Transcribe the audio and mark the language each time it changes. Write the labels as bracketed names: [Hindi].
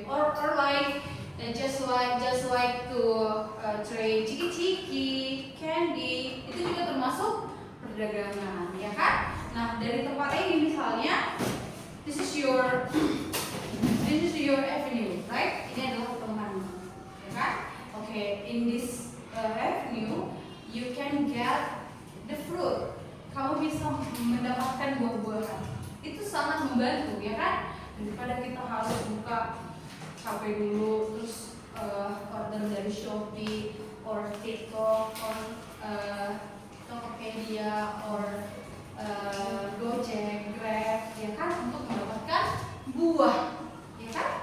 [English] Or like just like to trade ciki-ciki, candy, [Indonesian] itu juga termasuk perdagangan, ya kan? Nah, dari tempat ini misalnya, [English] this is your avenue, right? [Indonesian] Ini adalah temanmu, ya kan? [English] Okay, in this avenue you can get the fruit. [Indonesian] Kamu bisa mendapatkan buah-buahan. Itu sangat membantu, ya kan? Daripada kita harus buka HP dulu, terus order dari Shopee, or TikTok, or Tokopedia, or Gojek, Grab, ya kan, untuk mendapatkan buah, ya kan?